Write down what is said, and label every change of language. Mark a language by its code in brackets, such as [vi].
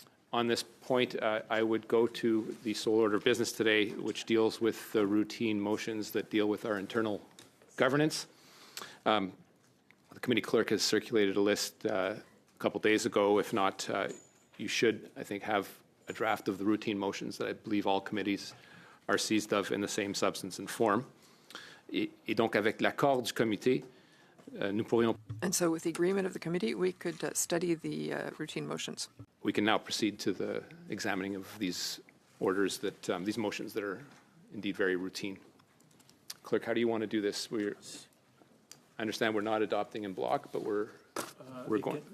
[en] On this point, I would go to the sole order of business today, which deals with the routine motions that deal with our internal governance. The committee clerk has circulated a list a couple days ago. If not, you should, I think, have a draft of the routine motions that I believe all committees are seized of in the same substance and form. [fr] Et donc, avec l'accord du comité, nous pourrions... [en] And so with the agreement of the committee, we could study the routine motions. We can now proceed to the examining of these orders, these motions that are indeed very routine. Clerk, how do you want to do this? I understand we're not adopting in block, but we're going.